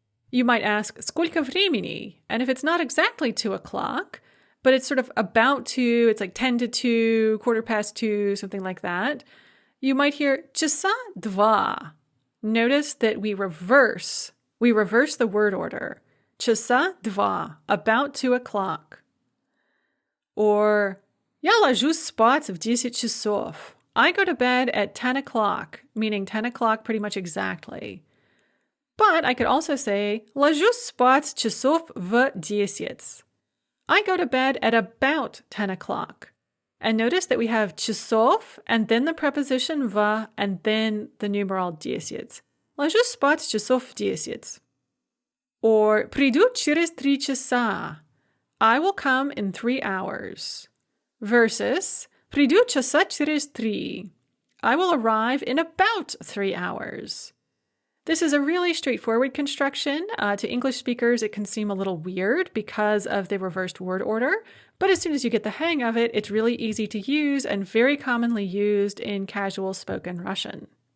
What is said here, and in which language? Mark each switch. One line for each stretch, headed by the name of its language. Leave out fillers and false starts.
English: You might ask, сколько времени? And if it's not exactly 2 o'clock, but it's sort of about to, it's like 10 to 2, 2:15, something like that, you might hear часа два. Notice that we reverse the word order.
Russian: Часа два,
English: about 2 o'clock.
Russian: Or я ложусь спать в 10 часов.
English: I go to bed at 10 o'clock, meaning 10 o'clock pretty much exactly. But I could also say
Russian: ложусь спать часов в 10.
English: I go to bed at about 10 o'clock. And notice that we have часов and then the preposition в and then the numeral 10.
Russian: Ложусь спать часов в 10. Or приду через 3 часа.
English: I will come in 3 hours.
Russian: Versus приду часа через 3.
English: I will arrive in about 3 hours. This is a really straightforward construction. To English speakers, it can seem a little weird because of the reversed word order, but as soon as you get the hang of it, it's really easy to use and very commonly used in casual spoken Russian.